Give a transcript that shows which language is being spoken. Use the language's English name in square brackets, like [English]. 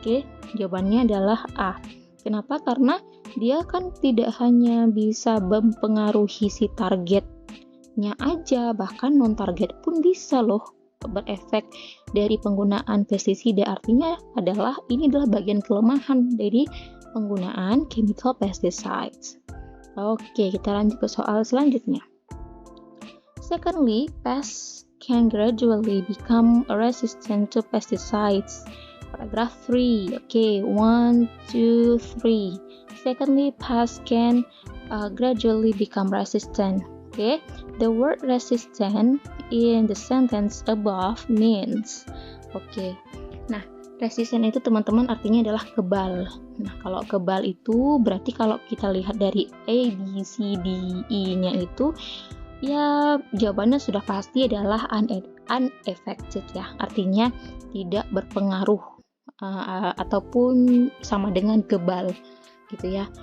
[Indonesian] Oke, jawabannya adalah A. Kenapa? Karena dia kan tidak hanya bisa mempengaruhi si targetnya aja, bahkan non-target pun bisa loh berefek dari penggunaan pestisida. Artinya ini adalah bagian kelemahan dari penggunaan chemical pesticides. Oke, kita lanjut ke soal selanjutnya. [English] Secondly, pests can gradually become resistant to pesticides. Paragraph 3. Okay, 1, 2, 3. Secondly, pests can gradually become resistant. Okay, the word resistant in the sentence above means. [Indonesian] Okay, nah resistant itu teman-teman artinya adalah kebal. Nah kalau kebal itu berarti kalau kita lihat dari A, B, C, D, E-nya itu ya jawabannya sudah pasti adalah unaffected ya, artinya tidak berpengaruh ataupun sama dengan kebal gitu ya.